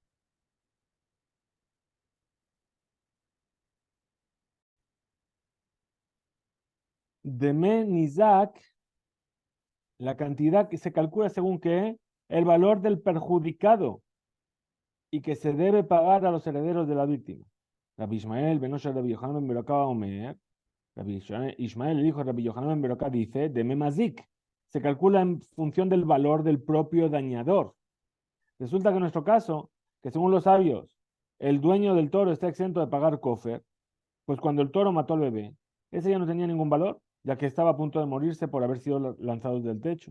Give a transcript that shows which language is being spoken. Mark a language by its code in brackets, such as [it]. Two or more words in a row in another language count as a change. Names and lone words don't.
[he] דמי ניזק, [es] la cantidad que se calcula según que el valor del perjudicado y que se debe pagar a los herederos de la víctima. Rabbi Ishmael, [he] בנו של רבי יוחנן בן ברוקה אומר, [es] Rabbi Ishmael le dijo a Rabbi Yohanan ben Beroká, dice, de Memazik, se calcula en función del valor del propio dañador. Resulta que en nuestro caso, que según los sabios, el dueño del toro está exento de pagar kofer, pues cuando el toro mató al bebé, ese ya no tenía ningún valor, ya que estaba a punto de morirse por haber sido lanzado del techo.